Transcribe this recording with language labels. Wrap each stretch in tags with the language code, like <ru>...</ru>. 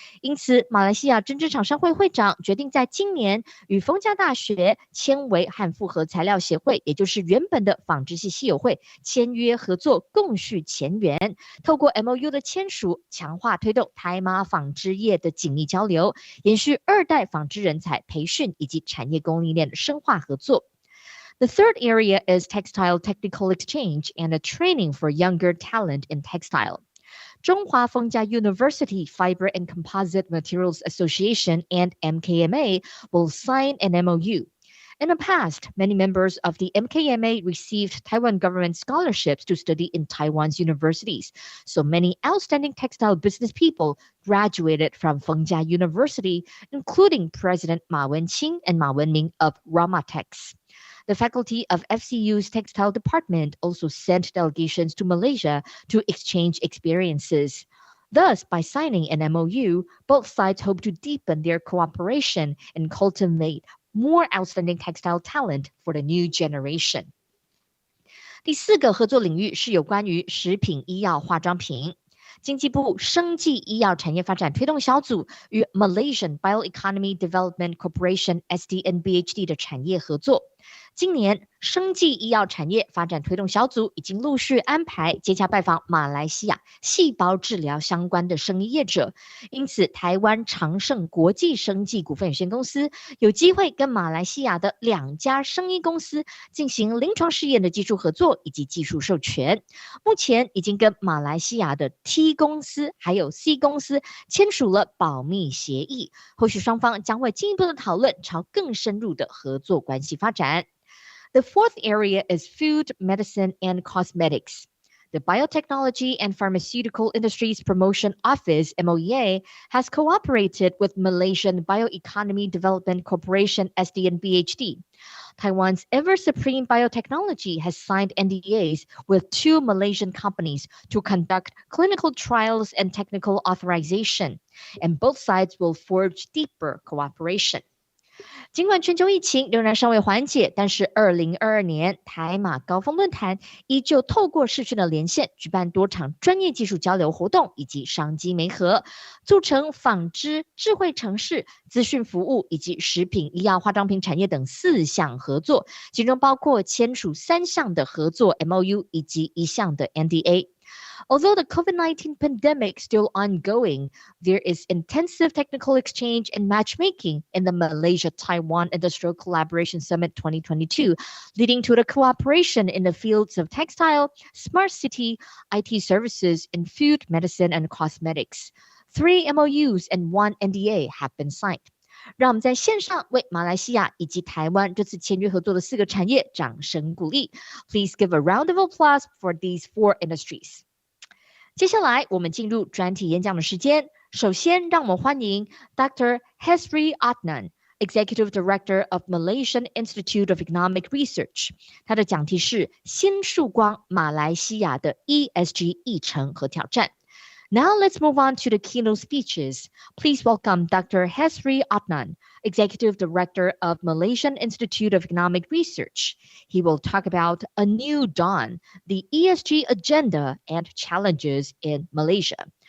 <zh>因此，马来西亚针织厂商会会长决定在今年与逢甲大学纤维和复合材料协会，也就是原本的纺织系系友会签约合作，共续前缘。透过 MOU 的签署，强化推动台马纺织业的紧密交流，延续二代纺织人才培训以及产业供应链的深化合作。</zh> <en>The third area is textile technical exchange and a training for younger talent in textile. 中华逢甲 University Fiber and Composite Materials Association and MKMA will sign an MOU. In the past, many members of the MKMA received Taiwan government scholarships to study in Taiwan's universities, so many outstanding textile business people graduated from Fengjia University, including President Ma Wenqing and Ma Wenming of Ramatex. The faculty of FCU's textile department also sent delegations to Malaysia to exchange experiences. Thus, by signing an MOU, both sides hope to deepen their cooperation and cultivate more outstanding textile talent for the new generation.</en> <zh>第四个合作领域是有关于食品医药化妆品。经济部生技医药产业发展推动小组与 Malaysian Bioeconomy Development Corporation SDNBHD 的产业合作。今年，生技医药产业发展推动小组已经陆续安排接洽拜访马来西亚细胞治疗相关的生医业者，因此台湾长盛国际生技股份有限公司有机会跟马来西亚的2家生医公司进行临床试验的技术合作以及技术授权。目前已经跟马来西亚的 T 公司还有 C 公司签署了保密协议，后续双方将会进一步的讨论朝更深入的合作关系发展。</zh> <en>The fourth area is food, medicine, and cosmetics. The Biotechnology and Pharmaceutical Industries Promotion Office, MOEA, has cooperated with Malaysian Bioeconomy Development Corporation, SDNBHD. Taiwan's ever-supreme biotechnology has signed NDAs with 2 Malaysian companies to conduct clinical trials and technical authorization, and both sides will forge deeper cooperation.</en> <zh>尽管全球疫情仍然尚未缓解，但是2022年台马高峰论坛依旧透过视讯的连线，举办多场专业技术交流活动以及商机媒合，促成纺织、智慧城市、资讯服务以及食品医药化妆品产业等4项合作，其中包括签署3项的合作 MOU 以及1项的 NDA。</zh> <en>Although the COVID-19 pandemic is still ongoing, there is intensive technical exchange and matchmaking in the Malaysia-Taiwan Industrial Collaboration Summit 2022, leading to the cooperation in the fields of textile, smart city, IT services, and food, medicine, and cosmetics. 3 MOUs and 1 NDA have been signed.</en> <zh>让我们在线上为马来西亚以及台湾这次签约合作的4个产业掌声鼓励。</zh> <en>Please give a round of applause for these 4 industries.</en> <zh>接下来我们进入专题演讲的时间。首先，让我们欢迎 Dr.</zh> <en>Hesri Adnan, Executive Director of Malaysian Institute of Economic Research。</en> <zh>他的讲题是新曙光马来西亚的 ESG 议程和挑战。</zh> <en>Now let's move on to the keynote speeches. Please welcome Dr. Hesri Adnan, Executive Director of Malaysian Institute of Economic Research. He will talk about A New Dawn, the ESG agenda and challenges in Malaysia.</en>